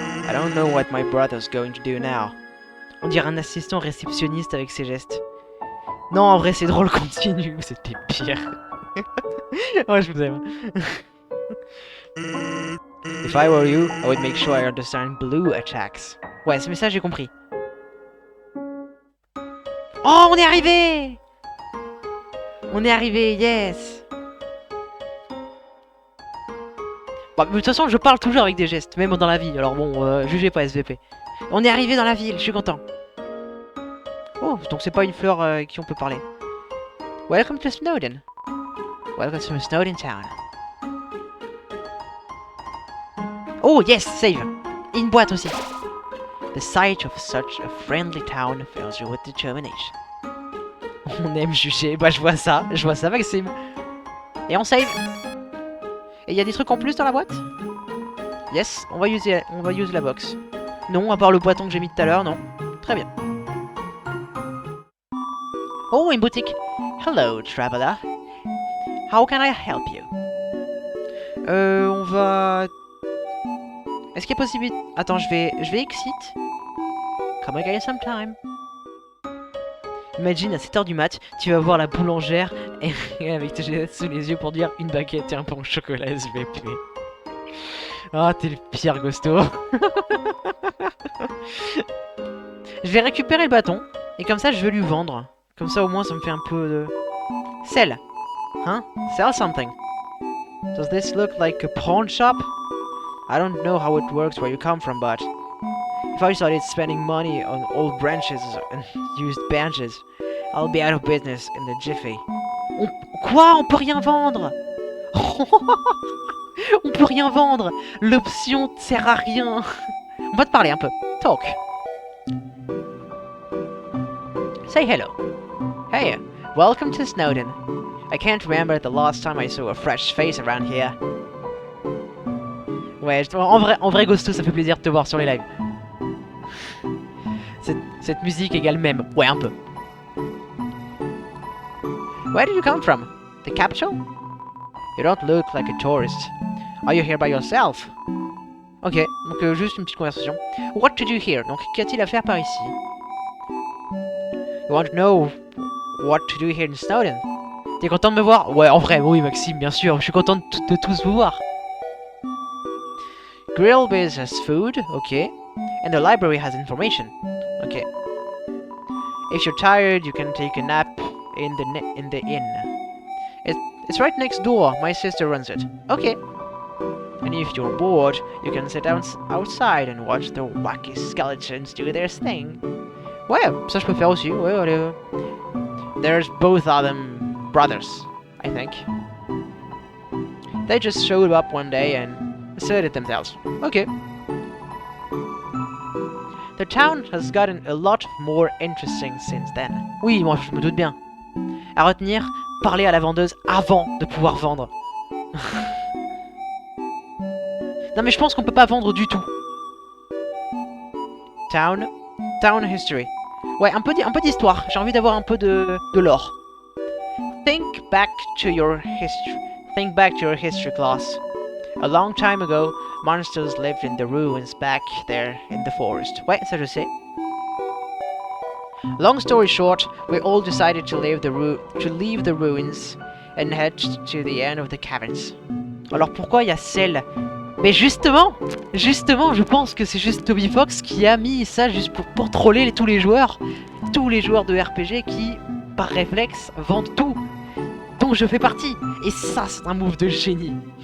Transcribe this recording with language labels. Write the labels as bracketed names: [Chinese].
[English] I don't know what my brother's going to do now. [French] On dirait un assistant réceptionniste avec ses gestes. Non, en vrai, c'est drôle, continue, c'était pire. Ouais, je vous aime. [English] If I were you, I would make sure I understand blue attacks. [French] Ouais, ce message, j'ai compris. Oh, on est arrivé! On est arrivé, yes! Bah, de toute façon, je parle toujours avec des gestes, même dans la vie, alors bon, jugez pas SVP. On est arrivé dans la ville, je suis content. Oh, donc c'est pas une fleur avec qui on peut parler. [English] Welcome to Snowdin. Welcome to Snowdin Town. Oh, yes, save! [French] Et une boîte aussi. [English] The sight of such a friendly town fills you with determination. [French] On aime juger, bah je vois ça, Maxime. Et on save. Et il y a des trucs en plus dans la boîte? Yes, on va user la box. Non, à part le boîton que j'ai mis tout à l'heure, non. Très bien. Oh, une boutique. [English] Hello, traveler. How can I help you? [French] On va... Est-ce qu'il y a possibilité... Attends, je vais exit. [English] Come again sometime. [French] Imagine, à 7h du mat, tu vas voir la boulangère et avec tes gestes sous les yeux pour dire une baguette et un pain au chocolat SVP. Ah, t'es le pire, Gosto. Je vais récupérer le bâton et comme ça, je vais lui vendre. Comme ça, au moins, ça me fait un peu de... [English] Sell. Hein? Sell something. Does this look like a pawn shop? I don't know how it works where you come from, but... If I started spending money on old branches and used benches, I'll be out of business in the jiffy. [French] Quoi? On peut rien vendre? On peut rien vendre. L'option ne sert à rien. On va te parler un peu. Talk. [English] Say hello. Hey, welcome to Snowdin. I can't remember the last time I saw a fresh face around here. [French] Ouais, en vrai Ghosto, ça fait plaisir de te voir sur les lives. Cette musique égale même. Ouais, un peu. [English] Where did you come from? The capital? You don't look like a tourist. Are you here by yourself? [French] Ok, donc juste une petite conversation. [English] What to do here? [French] Donc, qu'y a-t-il à faire par ici? [English] You want to know what to do here in Snowdin? [French] T'es content de me voir? Ouais, en vrai, oui, Maxime, bien sûr. Je suis content de tous vous voir. [English] Grill Biz has food, ok. And the library has information. Okay. If you're tired, you can take a nap in the inn. It's right next door. My sister runs it. Okay. And if you're bored, you can sit outside and watch the wacky skeletons do their thing. [French] Ouais, ça je peux faire aussi. Ouais, allez. [English] There's both of them brothers, I think. They just showed up one day and asserted themselves. Okay. The town has gotten a lot more interesting since then. [French] Oui, moi je me doute bien. À retenir, parler à la vendeuse avant de pouvoir vendre. Non mais je pense qu'on peut pas vendre du tout. [English] Town history. [French] Ouais, un peu d'histoire. J'ai envie d'avoir un peu de lore. [English] Think back to your history class. A long time ago, monsters lived in the ruins back there in the forest. [French] Ouais, ça je sais. [English] Long story short, we all decided to leave the ruins and head to the end of the caverns. [French] Alors pourquoi il y a celle? Mais justement, je pense que c'est juste Toby Fox qui a mis ça juste pour troller tous les joueurs de RPG qui, par réflexe, vendent tout, dont je fais partie. Et ça, c'est un move de génie.